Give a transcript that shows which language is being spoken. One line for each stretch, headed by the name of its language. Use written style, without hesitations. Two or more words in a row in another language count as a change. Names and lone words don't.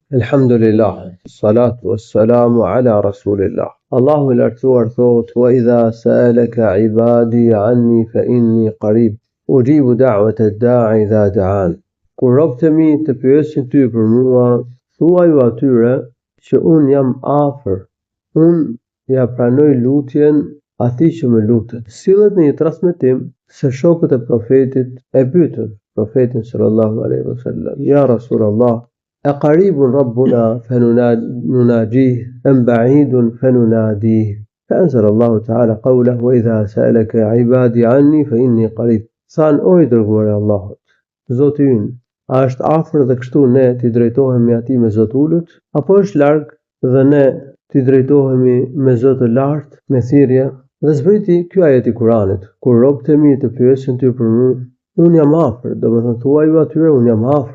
Arabic: Elhamdulillah, الصلاة والسلام على رسول الله.
Albanian: Allahu i lartësuar thot:
Arabic: "وإذا سألك عبادي عني فإني قريب أجيب دعوة الداع إذا دعان."
Albanian: Kur robët e mi të pyesin ty për mua, thuaju atyre që un jam afër, un ja pranoj lutjen atij që më lutet. Sillet në një transmetim se shokët e profetit e pyetën profetin
Arabic: صلى الله عليه وسلم: "يا رسول الله، أقريب ربنا فنناجيه أم بعيد فنناديه؟" فأنزل الله تعالى قوله: "وإذا سألك عبادي عني فإني قريب."
Albanian: Than: "O i dërguari i Allahut, Zoti ynë, a është afër dhe kështu ne t'i drejtohemi atij me zot ulët, apo është larg dhe ne t'i drejtohemi me zot të lartë me thirrje?" Dhe zbriti ky ajet i Kuranit: "Kur robët e mi të pyesin ty për mua, unë jam afër", domethënë thuaju atyre unë jam afër.